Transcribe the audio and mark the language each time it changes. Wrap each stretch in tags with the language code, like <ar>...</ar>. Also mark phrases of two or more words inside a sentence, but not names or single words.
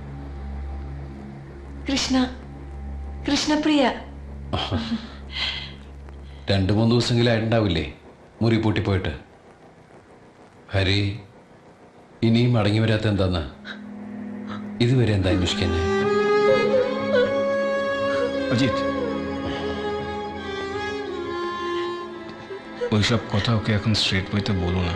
<ml>കൃഷ്ണപ്രിയ. 2-3 ദിവസമെങ്കിലും ആയിട്ടുണ്ടാവില്ലേ മുറി പൂട്ടിപ്പോയിട്ട്? ഹരി ഇനിയും മടങ്ങി വരാത്ത എന്താന്ന് ഇതുവരെ എന്താ അന്വേഷിക്കാൻ?</ml> <bn>অজিত, ওইসব কথা ওকে এখন</bn> <en>straight wayতে</en> <bn>বলো না।</bn>